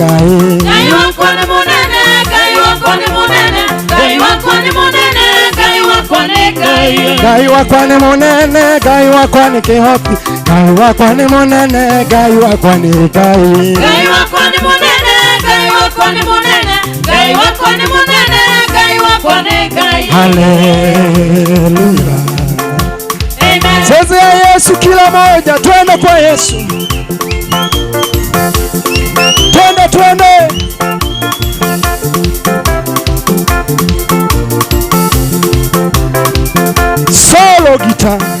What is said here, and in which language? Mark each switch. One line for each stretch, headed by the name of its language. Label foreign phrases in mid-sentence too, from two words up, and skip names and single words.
Kikuyu: Ngai wakwa ni munene Ngai wakwa ni munene Ngai wakwa ni munene Ngai wakwa ni Ngai wakwa ni munene, Ngai wakwa ni kihoti, Ngai wakwa ni munene, Ngai wakwa ni Ngai. Ngai wakwa ni munene, Ngai wakwa ni munene, Ngai wakwa ni munene, Ngai wakwa ni Ngai. Haleluya. Amen.
Swahili: Chezea Yesu kila moja, twende kwa Yesu. Twende, twende.
English: Solo guitar.